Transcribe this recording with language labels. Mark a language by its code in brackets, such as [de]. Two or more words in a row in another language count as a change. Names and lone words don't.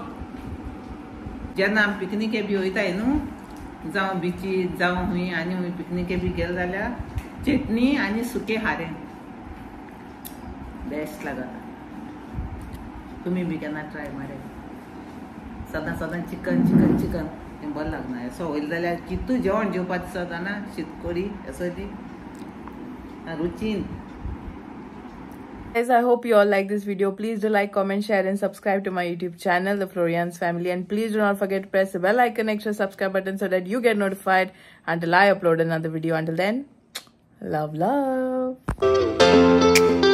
[kok] जेन्ना आमी पिकनिके बी वयताय न्हू जावं बिचीर जावं हूंय आनी हूंय पिकनिके बी गेले जाल्यार चटणी आनी सुकें हारें बेस्ट लागता तुमी बी केन्ना ट्राय मारे सदां चिकन हें बरें लागना असो वयलें जाल्यार कितू जेवण जेवपाक दिसता ना शीतकडी असो ती रुचीन. [en] Guys, I hope you all like this video. Please do like, comment, share and subscribe to my YouTube channel, The Florian's Family. And please do not forget to press the bell icon next to the subscribe button so that you get notified until I upload another video. Until then, love.